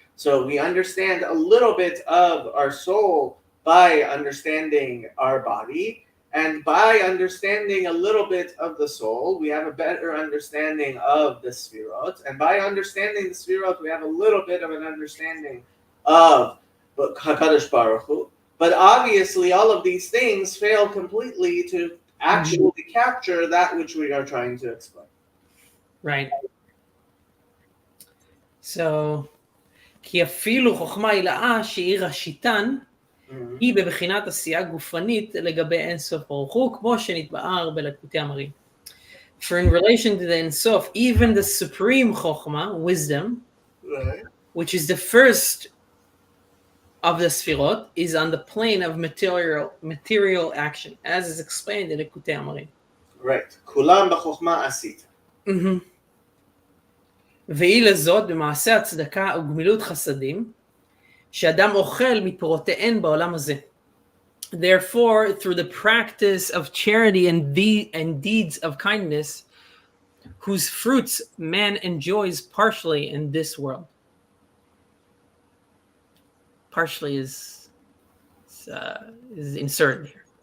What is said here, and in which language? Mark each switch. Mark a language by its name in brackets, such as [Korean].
[English] So we understand a little bit of our soul by understanding our body, and by understanding a little bit of the soul, we have a better understanding of the Sfirot, and by understanding the Sfirot, we have a little bit of an understanding of HaKadosh Baruch Hu. But obviously, all of these things fail completely to actually capture that which we are trying to explain. Right. [Hebrew] So, כי אפילו חוכמה הילאה שהיא ראשיתן, היא בבחינת עשייה גופנית לגבי אין סוף ברוך הוא, כמו שנתבאר בלקוטי אמרים. [English] For in relation to the Ein Sof, even the supreme chokhmah, wisdom, Right. which is the first of the sfirot, is on the plane of material action, as is explained in Likutei Amarim. Right. [Hebrew] Kulam b'chokhmah asita. והיא לזאת במעשה הצדקה וגמילות חסדים, שאדם אוכל מפירותיהן בעולם הזה. [English] Therefore, through the practice of charity and deeds of kindness, whose fruits man enjoys partially in this world. Partially is inserted here.